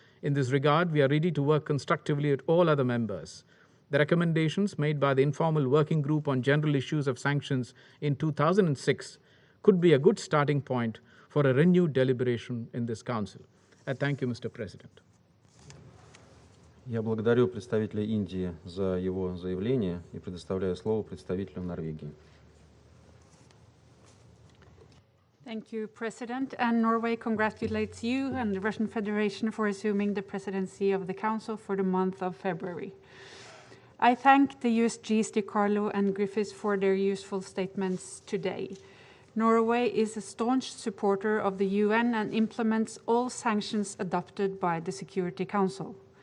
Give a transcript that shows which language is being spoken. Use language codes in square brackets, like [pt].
[en] In this regard, we are ready to work constructively with all other members. The recommendations made by the informal working group on general issues of sanctions in 2006 could be a good starting point for a renewed deliberation in this Council. I thank you, Mr. President. [ru] Я благодарю представителя Индии за его заявление и предоставляю слово представителю Норвегии. [en] Thank you, President. And Norway congratulates you and the Russian Federation for assuming the presidency of the Council for the month of February. I thank the USGs DiCarlo and Griffiths for their useful statements today. Norway is a staunch supporter of the UN and implements all sanctions adopted by the Security Council.